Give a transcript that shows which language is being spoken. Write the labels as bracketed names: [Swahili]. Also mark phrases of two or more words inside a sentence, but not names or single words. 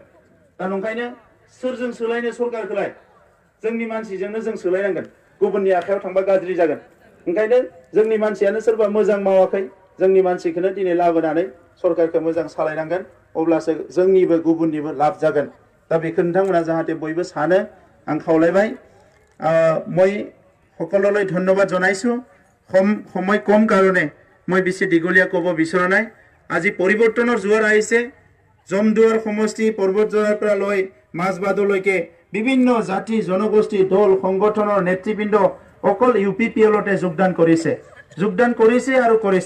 [Bodo] दा नंखायनो सोरजों सोलायनो सरकारखौलाय? जोंनि मानसिजोंनो जों सोलायनांगोन, गुबुननि आखायाव थांबा गाज्रि जागोन। ओंखायनो जोंनि मानसियानो सोरबा मोजां मावाखै, जोंनि मानसिखौनो दिनै लाबोनानै सरकारखौ मोजां सालायनांगोन, अब्लासो जोंनिबो गुबुननिबो लाब जागोन। दा बेखौ नोंथांमोना जाहाथे बयबो सानो, आं खावलायबाय। [Assamese] মই সকললৈ ধন্যবাদ জনাইছোঁ। সময় কম কাৰণে মই বেছি দীঘলীয়া ক'ব বিচৰা নাই। আজি পৰিৱৰ্তনৰ জোৱাৰ আহিছে। জমদুৱাৰ সমষ্টি পৰ্বতজোৱাৰ পৰা লৈ মাজবাটলৈকে বিভিন্ন জাতি জনগোষ্ঠী দল সংগঠনৰ নেতৃবৃন্দ অকল UPPLতে যোগদান কৰিছে আৰু কৰিছে।